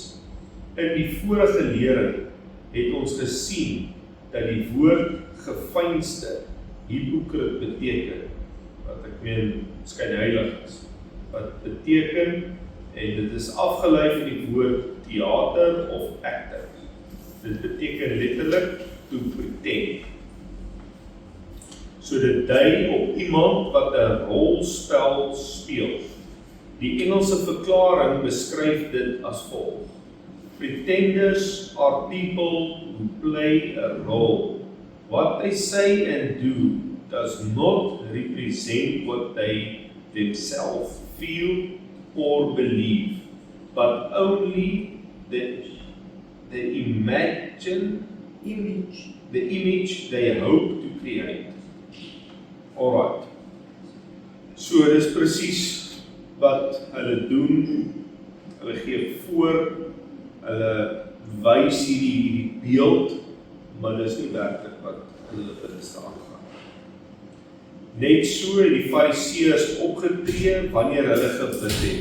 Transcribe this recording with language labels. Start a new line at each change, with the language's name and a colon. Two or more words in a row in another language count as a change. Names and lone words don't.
Afrikaans: In die vorige lering het ons gesien dat die woord geveinsde hypocriet beteken, wat ek meen skynheilig is, wat beteken, en dit is afgelei van die woord theater of actor. Dit beteken letterlik
English: to pretend.
Afrikaans: So dit dui op iemand wat 'n rolspel speel. Die Engelse verklaring beskryf dit as volg.
English: Pretenders are people who play a role. What they say and do does not represent what they themselves feel or believe, but only the image they hope to create. Alright.
Afrikaans: So dis presies wat hulle doen. Hulle gee voor, hulle wys hierdie beeld, maar dis nie werklik wat hulle binneste aangaan. Net so het die Fariseërs opgetree wanneer hulle gebid het.